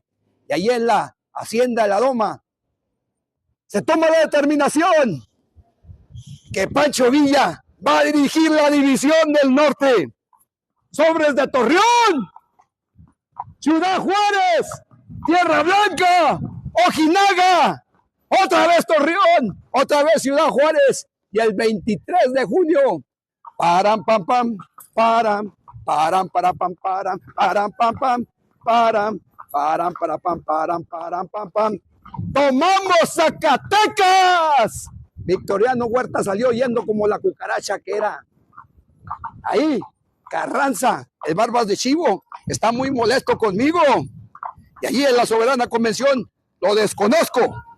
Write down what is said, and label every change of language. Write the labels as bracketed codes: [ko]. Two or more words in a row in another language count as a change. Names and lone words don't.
[es] Y allí en la hacienda de la Doma se toma la determinación que Pancho Villa va a dirigir la división del norte. Sobres de Torreón, Ciudad Juárez, Tierra Blanca, Ojinaga, otra vez Torreón, otra vez Ciudad Juárez. Y el 23 de junio, param, pam, pam, param, param, para, pam, param, param, pam, pam, param, param, para, pam, param, param, pam, pam. ¡Tomamos Zacatecas! Victoriano Huerta salió yendo como la cucaracha que era. Ahí, Carranza, el Barbas de Chivo, está muy molesto conmigo. Y allí en la Soberana Convención lo desconozco.